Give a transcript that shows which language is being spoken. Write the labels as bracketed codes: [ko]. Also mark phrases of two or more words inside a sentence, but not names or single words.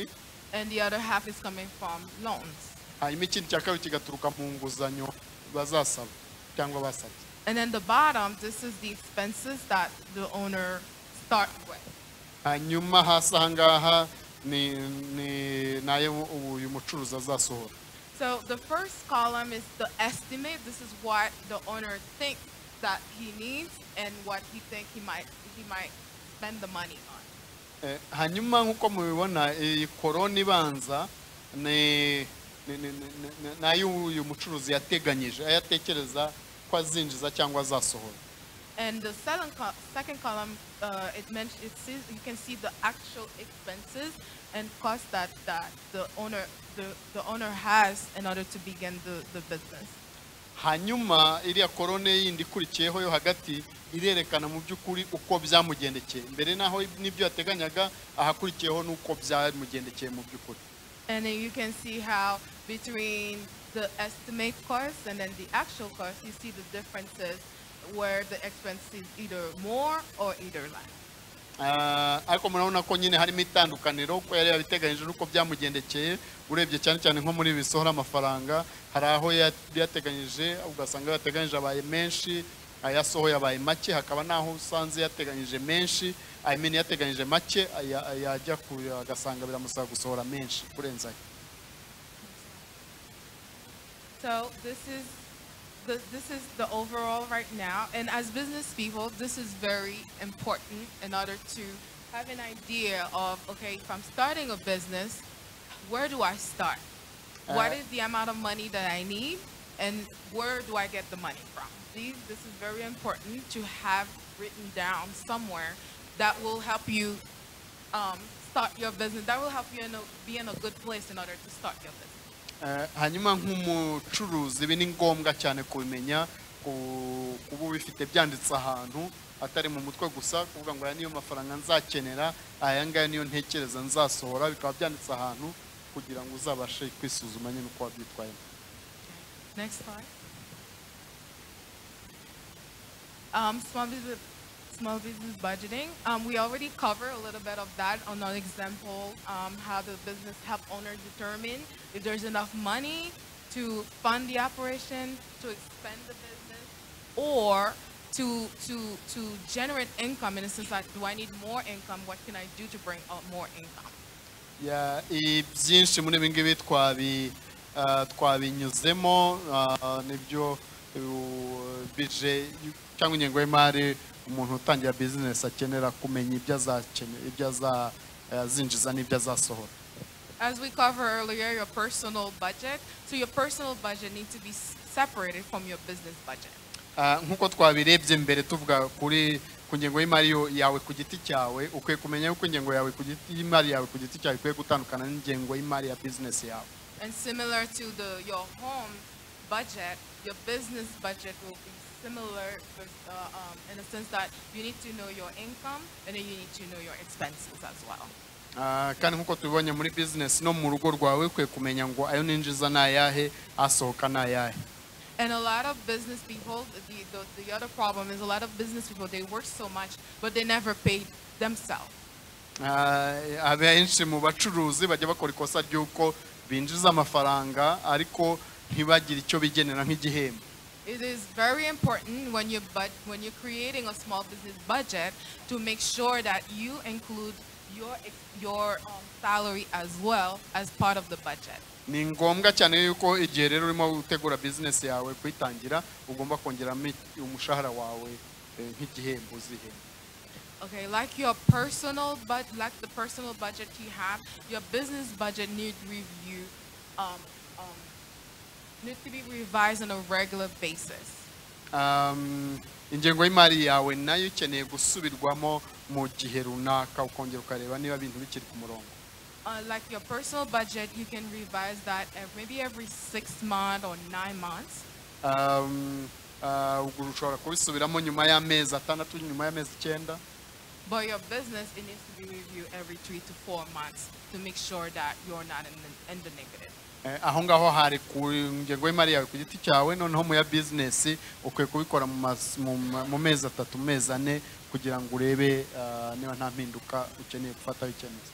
[en] And the other half is coming from loans. [rw] Hanyuma ikindi cya kabiri kigaturuka mu nguzanyo bazasaba cyangwa basabye. [en] And then the bottom, this is the expenses that the owner start with. [rw] Hanyuma hasi ahangaha ni nayo uyu mucuruzi azasohora. [en] So the first column is the estimate. This is what the owner thinks that he needs and what he thinks he might spend the money on. [rw] Hanyuma nkuko mubibona iyi koroni ibanza nayo uyu mucuruzi yateganyije ayatekereza ko azinjiza cyangwa azasohora. [en] And the second column, you can see the actual expenses and costs that the owner has in order to begin the business. [rw] Hanyuma iriya korone yindi ikurikiyeho yo hagati irerekana mu by'ukuri uko byamugendekeye mbere naho nibyo yateganyaga ahakurikiyeho nuko byamugendekeye mu by'ukuri. [en] And then you can see how between the estimate cost and then the actual cost, you see the differences where the expense is either more or either less. [rw] Ariko murabona ko nyine harimo itandukaniro ko yari yabiteganyije nuko byamugendekeye. Urebye cyane cyane nko muri bisohora amafaranga hari aho yateganyije ugasanga yateganyije abaye menshi, ayasohoye abaye make, hakaba naho usanze yateganyije menshi, yateganyije make yajya agasanga biramusaba gusohora menshi kurenza. [en] So this is the overall right now, and as business people, this is very important in order to have an idea of, okay, if I'm starting a business, where do I start? What is the amount of money that I need, and where do I get the money from? This is very important to have written down somewhere that will help you start your business. That will help you be in a good place in order to start your business. [rw] Hanyuma nk'umucuruzi ibi ni ngombwa cyane kubimenya, kuba ubifite byanditse ahantu atari mu mutwe gusa kuvuga ngo aya niyo mafaranga nzakenera, aya ngaya niyo ntekereza nzasohora, bikaba byanditse ahantu kugira ngo uzabashe kwisuzuma nyine uko wabyitwayemo. [en] Next slide. small business budgeting. We already covered a little bit of that on an example, how the business help owners determine if there's enough money to fund the operation, to expand the business, or to generate income in a sense that, do I need more income? What can I do to bring out more income? [rw] ya ibyinshi muri ibi ngibi twabinyuzemo nibyo bije cyangwa ingengo y'imari umuntu utangira business akenera kumenya ibyo azinjiza n'ibyo azasohora. [en] As we covered earlier, your personal budget. So your personal budget needs to be separated from your business budget. [rw] Nkuko twabirebye mbere tuvuga kuri ku ngengo y'imari yawe ku giti cyawe, ukwiye kumenya yuko ingengo yawe ku giti y'imari yawe ku giti cyawe ikwiye gutandukana n'ingengo y'imari ya business yawe. [en] And similar to your home budget, your business budget will be similar in a sense that you need to know your income and then you need to know your expenses as well. [rw] Kandi nkuko tubibonye muri business no mu rugo rwawe ukwiye kumenya ngo ayo ninjiza nayahe asohoka nayahe. [en] And a lot of business people, the other problem is a lot of business people, they work so much, but they never pay themselves. [rw] Abenshi mu bacuruzi bajya bakora ikosa ry'uko binjiza amafaranga ariko ntibagire icyo bigenera nk'igihembo. [en] It is very important when you're creating a small business budget to make sure that you include your salary as well as part of the budget. [rw] Ni ngombwa cyane yuko igihe rero urimo gutegura business yawe kwitangira ugomba kongeramo umushahara wawe nk'igihembo uzihemba. [en] Okay, like the personal budget you have, your business budget needs to be revised on a regular basis. [rw] Ingengo y'imari yawe nayo ikeneye gusubirwamo mu gihe runaka ukongera ukareba niba ibintu bikiri ku murongo. [en] Like your personal budget, you can revise that maybe every 6 months or 9 months. [rw] Ushobora kubisubiramo nyuma y'amezi 6, nyuma y'amezi 9. [en] But your business, it needs to be reviewed every 3 to 4 months to make sure that you're not in the negative. [rw] Aho ngaho hari ku ngengo y'imari yawe ku giti cyawe, noneho mu ya business ukwiye kubikora mu mezi 3, mezi 4 kugira ngo urebe niba nta mpinduka ukeneye gufata icyemezo.